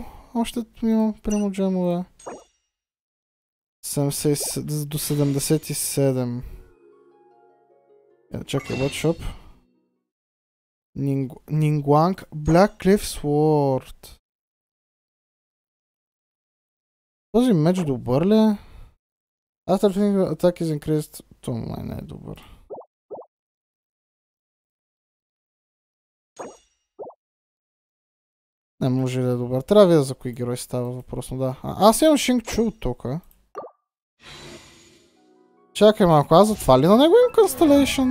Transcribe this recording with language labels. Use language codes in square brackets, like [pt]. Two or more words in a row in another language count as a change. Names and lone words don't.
[bg] Още имам прямо джемове. 70, до 77. Чакай, [en] what shop? Ningguang Black Cliff Sword. [bg] Този меч добър ли е? [en] After finger attack is increased. [bg] Това май не е добър. Не може да е добър. Трябва да видя за кои герой става въпросно, да. Аз имам Шингчу от тук. Чакай малко, аз затова ли на него имам Constellation?